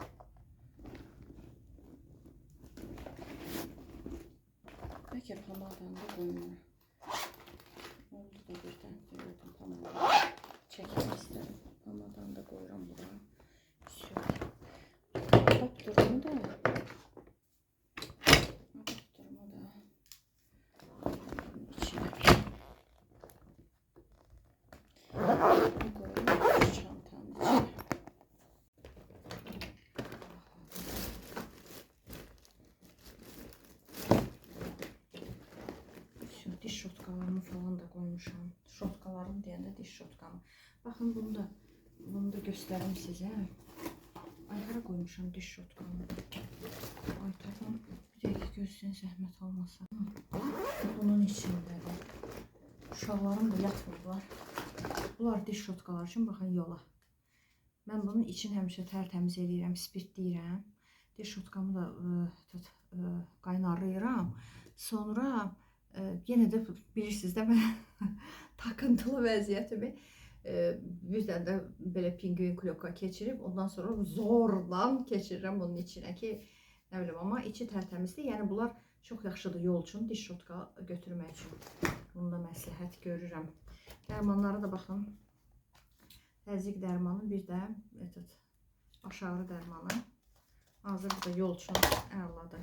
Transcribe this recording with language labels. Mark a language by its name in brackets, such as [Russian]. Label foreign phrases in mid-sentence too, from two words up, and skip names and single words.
[Azerbaijani] Bəlkə pamadanı da qoymuram. Oldu da birdən gördüm pamadanı. Çəkmək istədim. Pamadanı da qoyuram bura. [Turkish] Adaptörümü de içine koyayım çantanın içine. [Azerbaijani] Şu diş şotkalarımı falan da koymuşam. Şotkalarım deyəndə diş şotkamı. Baxın bunu da göstərim sizə. Ay, hara qoymuşam diş şotkamı. Ay, tamam. Bir dəqiqə gözləyin, zəhmət olmasa. Bunun içindədir. Uşaqlarım da yatmırlar. Bunlar diş şotkalar üçün baxın yola. Mən bunun için həmişə tərtəmiz eləyirəm, spirtləyirəm. Diş şotkamı da qaynarlayıram. Sonra yenə də bilirsiniz də mən takıntılı vəziyyətimi [Turkish] bir tane de böyle [Azerbaijani] pingvin kloka keçirip ondan sonra zorla keçirirəm bunun [Turkish] içine ki ne bileyim ama [Azerbaijani] içi tərtəmizdir. Yəni bunlar çox yaxşıdır yol üçün, diş şotka götürmək üçün. Bunu da məsləhət görürəm. Dərmanlara da baxın. Təzyiq dərmanı, bir də baş ağrı dərmanı. Hazır da yol üçün əladır.